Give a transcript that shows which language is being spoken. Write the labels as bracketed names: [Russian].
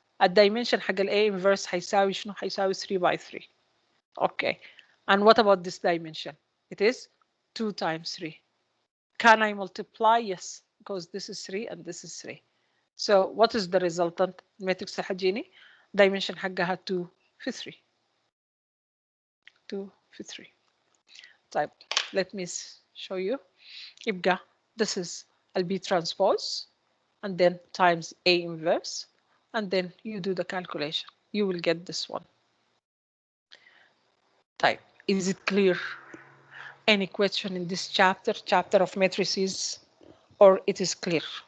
[Arabic] الدايمنشن حق ال A inverse هيساوي شنو؟ هيساوي 3 by 3. [English] Okay. And what about this dimension? It is 2 times 3. Can I multiply? Yes, because this is 3 and this is 3. So what is the resultant? [Arabic] الماتريكس الحجيني dimension حقها 2 في 3. 2 في 3. [English] طيب let me show you. يبقى this is a B transpose and then times A inverse and then you do the calculation. You will get this one. طيب, is it clear? Any question in this chapter of matrices, or it is clear?